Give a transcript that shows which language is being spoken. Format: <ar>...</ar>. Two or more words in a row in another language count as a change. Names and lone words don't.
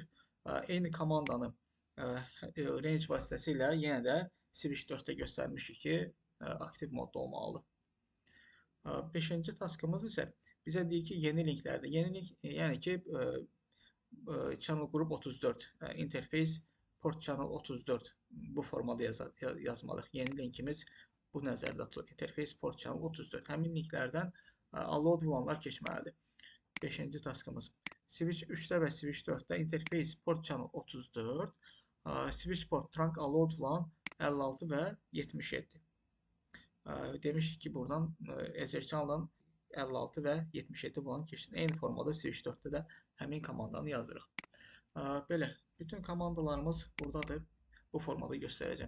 <az>Eyni komandanı range vasitəsilə yenə də switch 4-də göstərmişik ki, aktiv modda olmalıdır. 5-ci taskımız isə bizə deyir ki, yeni linklərdə. Yeni link, yəni ki, channel qrup 34,</az> <en>interface port channel 34</en> <az>bu formada yazmalıyıq. Yeni linkimiz bu nəzərdə tutulur.</az> <en>Interface port channel 34.</en> <az>Həmin linklərdən allowed olanlar keçməlidir.</az> <en>5-ci taskımız. Switch 3-də və switch 4-də interface port channel 34, switch port trunk allowed olan 56 və 77.</en> <az>Demişik ki, buradan Ether channel-dan 56 və 77 olan keçsin. Eyni formada switch 4-də də həmin komandanı yazırıq. Belə, bütün komandalarımız buradadır. Bu formada göstərəcəm.</az>